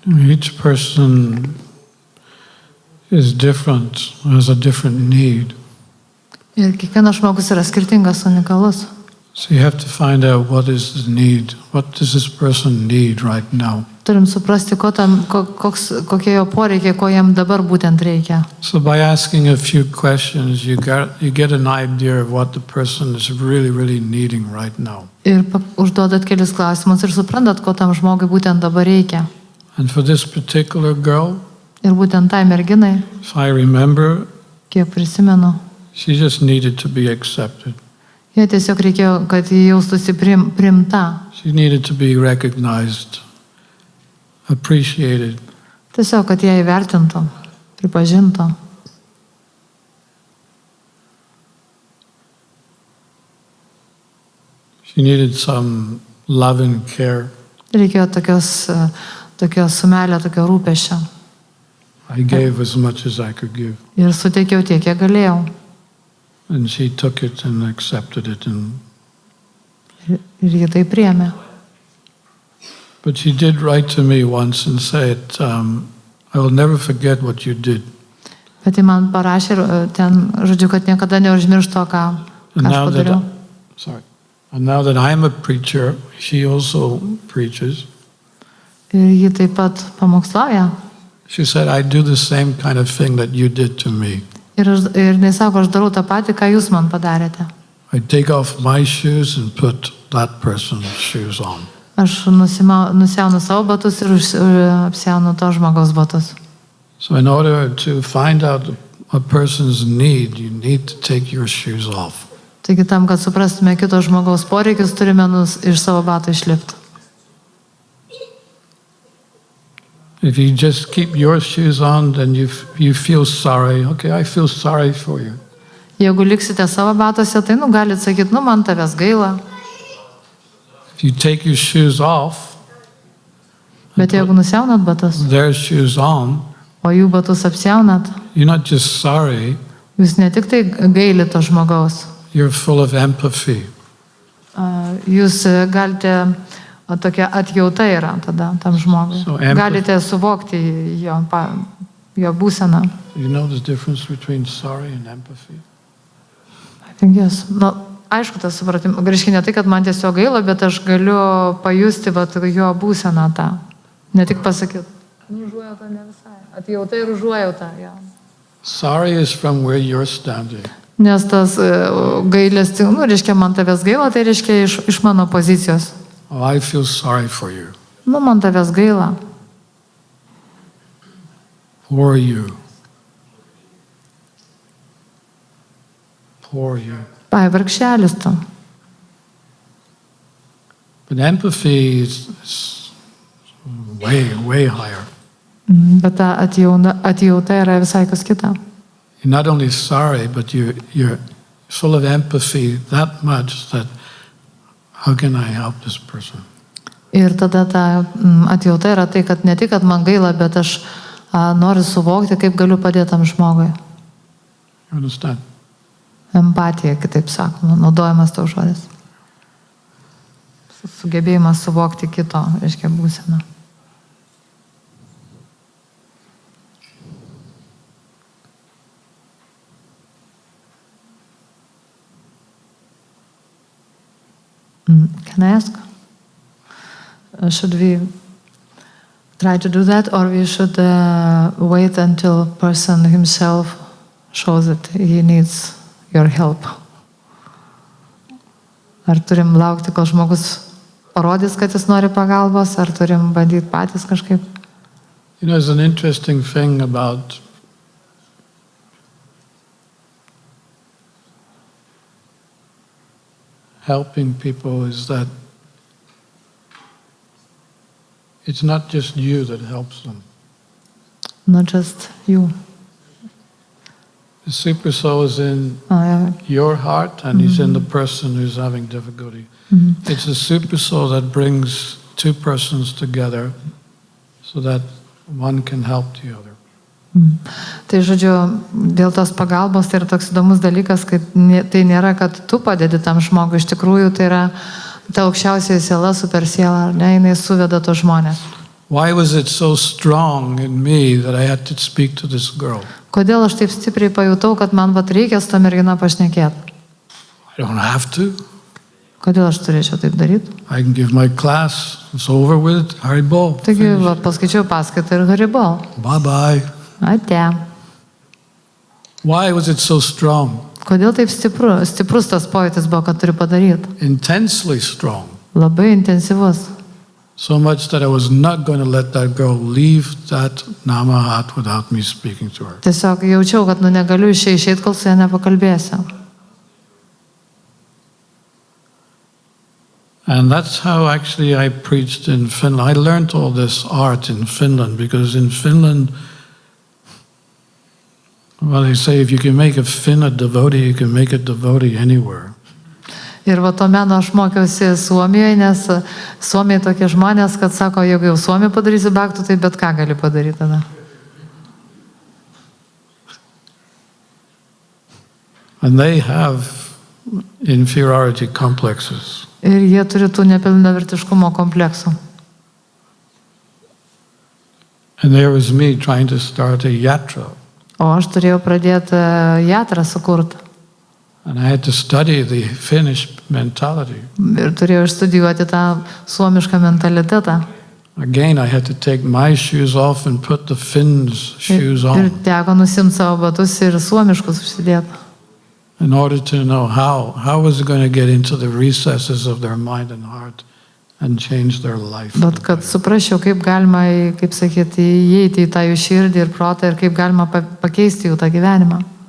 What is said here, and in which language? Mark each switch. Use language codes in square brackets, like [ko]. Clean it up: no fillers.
[en] Each person is different, has a different need. [lt] Ir kiekvienas žmogus yra skirtingas, unikalus. [en] So you have to find out what is the need. What does this person need right now? [lt] Turim suprasti, kokie jo poreikiai, ko jam dabar būtent reikia. [en] So by asking a few questions, you get an idea of what the person is really, really needing right now. [lt] Ir užduodat kelis klausimus ir suprantat, ko tam žmogui būtent dabar reikia. [en] And for this particular girl, [lt] ir būtent tai merginai, [en] if I remember, [lt] kiek prisimenu, [en] she just needed to be accepted. [lt] Jie tiesiog reikėjo, kad jie jaustųsi priimta. [en] She needed to be recognized, appreciated. [lt] Tiesiog, kad ją įvertintų, pripažintų. [en] She needed some love and care. [lt] Reikėjo tokios sumelė, tokio rūpesčio. [en] I gave as much as I could give. [lt] Ir suteikiau tiek, kiek galėjau. [en] And she took it and accepted it. [lt] Ir jie tai priėmė. [en] But she did write to me once and said, I will never forget what you did. [lt] Bet jie man parašė ten, žodžiu, kad niekada neužmirš to, ką aš padariau. [en] And now that I'm a preacher, she also preaches. [lt] Ir ji taip pat pamokslauja. [en] She said, I do the same kind of thing that you did to me. [lt] Ir jis sako, aš darau tą patį, ką jūs man padarėte. [en] I take off my shoes and put that person's shoes on. [lt] Aš nusiaunu savo batus ir apsiaunu to žmogaus batus. [en] So in order to find out a person's need, you need to take your shoes off. [lt] Taigi tam, kad suprastume kito žmogaus poreikius, turime iš savo batų išlipti. [en] If you just keep your shoes on, then you feel sorry. Okay, I feel sorry for you. [lt] Jeigu liksite savo batuose, tai galit sakyti, man tavęs gaila. [en] If you take your shoes off, [lt] Bet jeigu nusiaunat batus, [en] their shoes on, [lt] o jų batus apsiaunat, [en] you're not just sorry, [lt] jūs ne tik tai gailite to žmogaus, [en] you're full of empathy. [lt] jūs galite, tokia atjauta yra tada tam žmogui. [en] So empathy- [lt] Galite suvokti jo būseną. [en] You know the difference between sorry and empathy? I think yes. [lt] Aišku, tas supratimas. Reiškia ne tai, kad man tiesiog gaila, bet aš galiu pajusti jo būseną tą. Ne tik pasakyti. Užuojauta ne visai. Atjauta ir užuojauta. Ja. [en] Sorry is from where you're standing. [lt] Nes tas gailestis, reiškia man tavęs gaila, tai reiškia iš mano pozicijos. [en] Oh, I feel sorry for you. [lt] Man tavęs gaila. [en] Poor you. Poor you. [lt] Ai, vargšelis tu. [en] But empathy is way, way higher. [lt] Bet ta atjauta yra visai kas kita. [en] You're not only sorry, but you're full of empathy that much that how can I help this person? [lt] Ir tada ta atjauta yra tai, kad ne tik, kad man gaila, bet aš noriu suvokti, kaip galiu padėti tam žmogui. [en] You understand? [lt] Empatija, kitaip sakoma, naudojamas to žodis. Sugebėjimas suvokti kito, reiškia būseną. [en] Can I ask? Should we try to do that, or we should wait until person himself shows that he needs your help? [lt] Ar turim laukti, kol žmogus parodys, kad jis nori pagalbos, ar turim bandyti patys kažkaip? [en] You know, there's an interesting thing about helping people is that it's not just you that helps them. Not just you. The super soul is in Yeah. your heart and he's in the person who's having difficulty. It's the super soul that brings two persons together so that one can help the other. [lt] Tai žodžiu, dėl tos pagalbos tai yra toks įdomus dalykas, kad tai nėra, kad tu padedi tam žmogui, iš tikrųjų tai yra ta aukščiausioji siela, super siela, jinai suveda tos žmonės. [en] Why was it so strong in me that I had to speak to this girl? [lt] Kodėl aš taip stipriai pajutau, kad man reikia su ta mergina pašnekėti? [en] I don't have to. [lt] Kodėl aš turėčiau taip daryti? [en] I can give my class. It's over with. Haribo. [lt] Taigi, paskaičiau paskaitą ir haribo. [en] Bye-bye. [lt] Ate. [en] Why was it so strong? [lt] Kodėl taip stiprus tas pojūtis buvo, kad turiu padaryti? [en] Intensely strong. [lt] Labai intensyvus. [en] So much that I was not going to let that girl leave that Namahat without me speaking to her. [lt] Tiesiog jaučiau, kad negaliu išeiti, kol su ja nepakalbėsiu. [en] And that's how actually I preached in Finland. I learned all this art in Finland because in Finland, well, they say if you can make a Finn a devotee, you can make a devotee anywhere. [lt] Ir to meno aš mokiausi Suomijoje, nes Suomijoje tokie žmonės, kad sako, jeigu jau Suomijoje padarysi bhaktų, tai bet ką gali padaryti tada. [en] And they have inferiority complexes. [lt] Ir jie turi tų nepilnavertiškumo kompleksų. [en] And there was me trying to start a yatra. [lt] O aš turėjau pradėti jatrą sukurti. [en] And I had to study the Finnish mentality. [lt] Ir turėjau išstudijuoti tą suomišką mentalitetą. [en] Again, I had to take my shoes off and put the Finns' shoes [lt] Ir [en] on [lt] teko nusimti savo batus ir suomiškus užsidėti. [en] in order to know how was it going to get into the recesses of their mind and heart and change their life. [lt] Bet kad suprasčiau, kaip galima, kaip sakyti, įeiti į tą jų širdį ir protą ir kaip galima pakeisti jų tą gyvenimą.